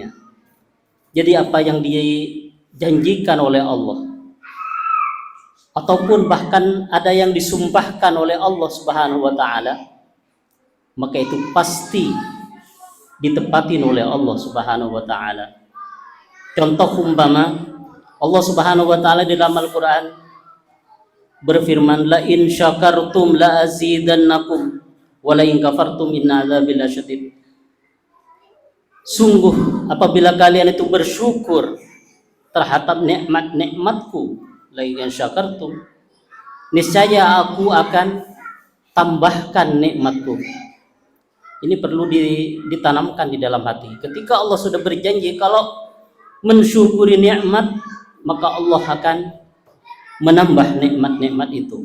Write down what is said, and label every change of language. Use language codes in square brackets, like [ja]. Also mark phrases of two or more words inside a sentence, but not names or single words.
[id] Jadi apa yang dijanjikan oleh Allah, ataupun bahkan ada yang disumpahkan oleh Allah [ar] سبحانه وتعالى, [id] maka itu pasti ditepatin oleh Allah [ar] سبحانه وتعالى. [id] Contoh umpama Allah [ar] سبحانه وتعالى [id] di dalam Al-Qur'an berfirman, [ar] لئن شكرتم لأزيدنكم ولئن كفرتم إن عذابي لشديد. [id] Sungguh apabila kalian itu bersyukur terhadap nikmat-nikmatku, [ar] لئن شكرتم, [id] niscaya aku akan tambahkan nikmatku. Ini perlu ditanamkan di dalam hati. Ketika Allah sudah berjanji kalau mensyukuri nikmat, maka Allah akan menambah nikmat-nikmat itu.